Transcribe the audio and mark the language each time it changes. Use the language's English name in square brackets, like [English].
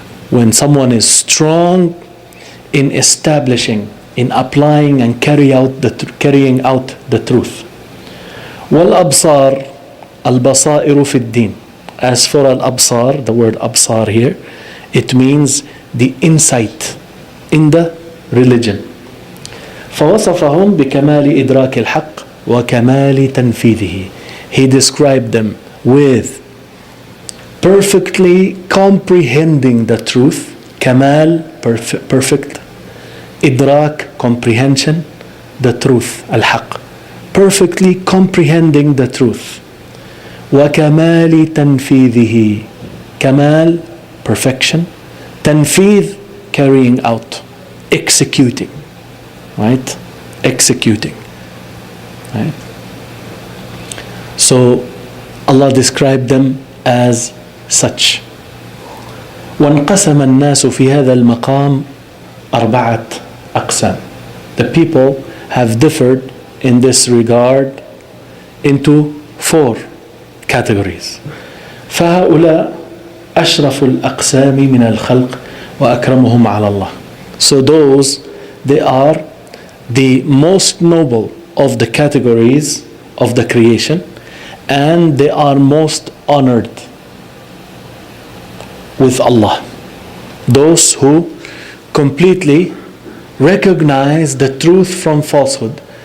[English] When someone is strong in establishing, in applying and carrying out the truth. [Arabic] Wal-absar, al-basairu fi ad-din. [English] As for al-absar, the word absar here, it means the insight in the religion. [Arabic] فوصفهم بكمال إدراك الحق وكمال تنفيذه. [English] He described them with perfectly comprehending the truth, kamal, perfect, idrak, comprehension, the truth, al-haq, perfectly comprehending the truth. [Arabic] وكمال تنفيذه, [English] kamal, perfection, tanfidh, carrying out, executing, right? Executing, right? So Allah described them as such. [Arabic] وانقسم الناس في هذا المقام أربعة أقسام. [English] The people have differed in this regard into 4 categories. [Arabic] فهؤلاء أشرف الأقسام من الخلق وأكرمهم على الله. [English] So those, they are the most noble of the categories of the creation, and they are most honored with Allah. Those who completely recognize the truth from falsehood,